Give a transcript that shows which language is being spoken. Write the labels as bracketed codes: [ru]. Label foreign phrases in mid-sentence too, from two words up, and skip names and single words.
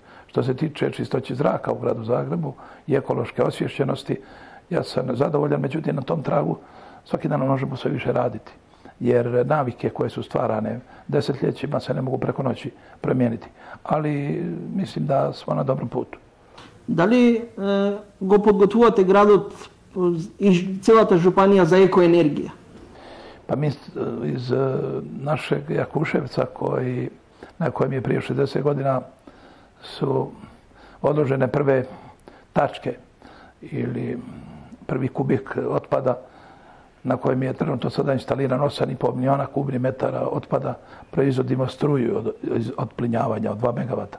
[hr] Što se tiče čistoće zraka u gradu Zagrebu i ekološke osvješćenosti, ja sam zadovoljan, međutim na tom tragu svaki dan možemo sve više raditi. Jer navike koje su stvarane desetljećima se ne mogu preko noći promijeniti. Ali mislim da smo na dobrom putu. [mk] Дали го подготвувате градот и целата жупанија за екоенергија? [hr] Pa mi iz našeg Jakuševca, na kojem je prije 60 godina su odložene prve tačke ili prvi kubik otpada, na kojem je trenutno sada instaliran 8,5 miliona kubnih metara otpada, proizvodimo struju od plinjavanja od 2 megavata.